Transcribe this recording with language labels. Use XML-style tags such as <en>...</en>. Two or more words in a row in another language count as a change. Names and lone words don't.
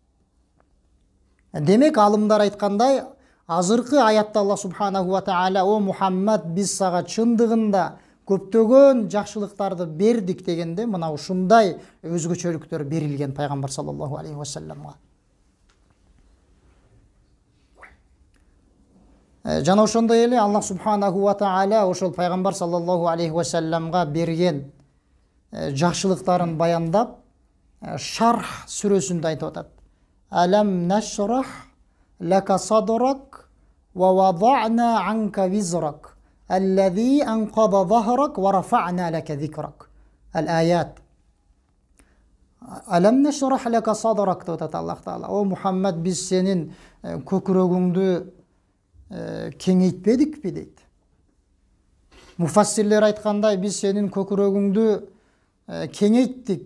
<ky>Демек алымдар айткандай, азыркы аятта Аллах</ky> <ar>سبحانه وتعالى:</ar> <ky>"О Мухаммад, биз сага чындыгында көптөгөн жакшылыктарды бердик" дегенде, мына ушундай өзгөчөлүктөр берилген пайгамбар</ky> <ar>صلى الله عليه وسلم.</ar> <ky>Жана ошондой эле Аллах</ky> <ar>سبحانه وتعالى</ar> <ky>ошол пайгамбар</ky> <ar>صلى الله عليه وسلم</ar> <ky>берген жакшылыктарын баяндап Шарх сүрөсүндө айтып атат.</ky> <ar>ألم نشرح لك صدرك ووضعنا عنك وزرك الذي أنقض ظهرك ورفعنا لك ذكرك.</ar> <ky>Ал-аят.</ky> <ar>ألم نشرح لك صدرك</ar> <ky>деп атат Аллах таала. О Мухаммад, биз сенин көкүрөгүңдү кеңейтпедикпи дейт. Муфассирлер айткандай, биз сенин көкүрөгүңдү кеңейттик.</ky>